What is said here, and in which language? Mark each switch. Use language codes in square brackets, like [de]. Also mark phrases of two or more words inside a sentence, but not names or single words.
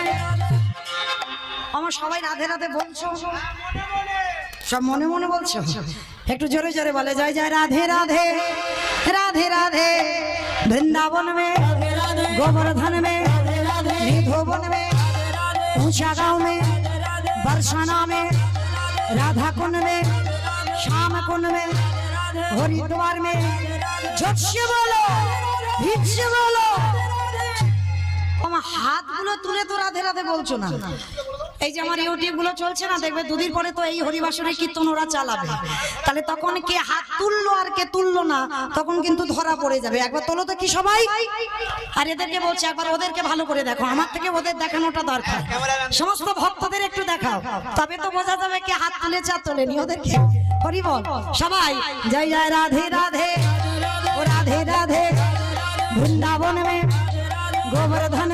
[bn] আমার সবাই রাধে রাধে বলছো, সব মনে মনে বলছো, একটু জোরে জোরে বলে জয় জয় রাধে রাধে [hi] राधे राधे वृंदावन में गोवर्धन में धोबन में ऊंचा गांव में बरसाना में राधा कुंड में श्याम कुंड में हरिद्वार में झटसे बोलो भिक्षे बोलो। [bn] হাত গুলো তুলে তো রাধে রাধে বলছো না। এই যে আমার ইউটিউব গুলো চলছে না, দেখবে দুদিন পরে তো এই হরিবাসনের কীর্তন ওরা চালাবে, তাহলে তখন কে হাত তুললো আর কে তুললো না তখন কিন্তু ধরা পড়ে যাবে। একবার তোলো তো কি সবাই, আর এদেরকে বলছে একবার ওদেরকে ভালো করে দেখো, আমার থেকে ওদের দেখানোটা দরকার, সমস্ত ভক্তদের একটু দেখাও, তবে তো বোঝা যাবে কে হাত তুলেছে আর তোলেনি। ওদেরকে হরি বল সবাই জয় জয় রাধে রাধে ও রাধে রাধे [hi] वृंदावन में गोवर्धन